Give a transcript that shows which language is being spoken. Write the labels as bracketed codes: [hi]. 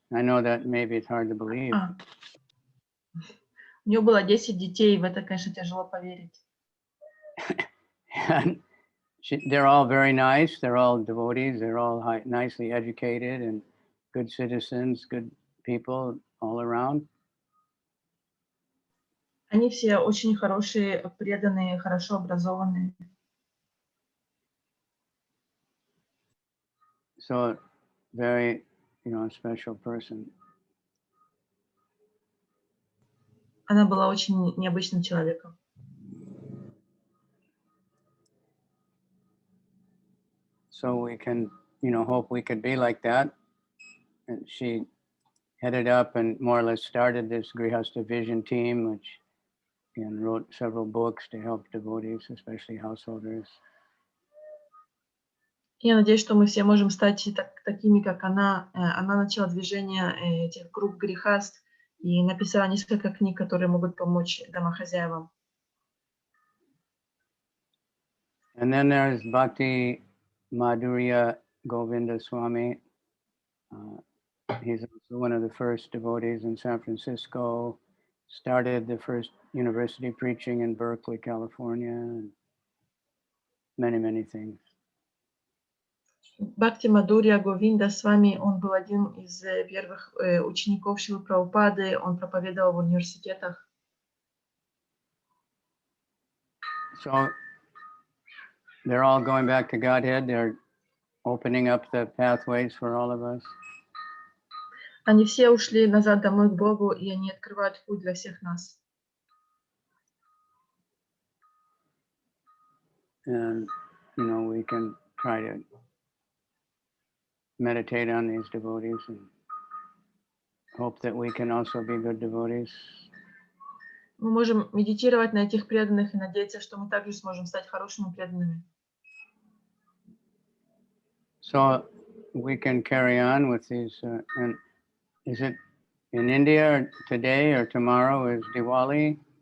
[en] I know that maybe it's hard to believe. [ru] У нее было 10 детей, в это, конечно, тяжело поверить. [en] And they're all very nice. They're all devotees. They're all nicely educated and good citizens, good people all around. [ru] Они все очень хорошие, преданные, хорошо образованные. [en] So very, special person. [ru] Она была очень необычным человеком. [en] So we can, hope we could be like that. And she headed up and more or less started this Grihastha Vision team, which wrote several books to help devotees, especially householders. [ru] Я надеюсь, что мы все можем стать такими, как она. Она начала движение этих групп грехаст и написала несколько книг, которые могут помочь домохозяевам. [en] And then there's Bhakti Madhurya Govinda Swami. He's also one of the first devotees in San Francisco. started the first university preaching in Berkeley, California, and many, many things. [ru] Бхакти Мадурья Говинда Свами, он был один из первых учеников Шрилы Прабхупады, он проповедовал в университетах. [en] So they're all going back to Godhead. They're opening up the pathways for all of us. [ru] Они все ушли назад домой к Богу, и они открывают путь для всех нас. [en] And, we can try to meditate on these devotees and hope that we can also be good devotees. [ru] Мы можем медитировать на этих преданных и надеяться, что мы также сможем стать хорошими преданными. [en] So we can carry on with these. And is it in India today or tomorrow is Diwali?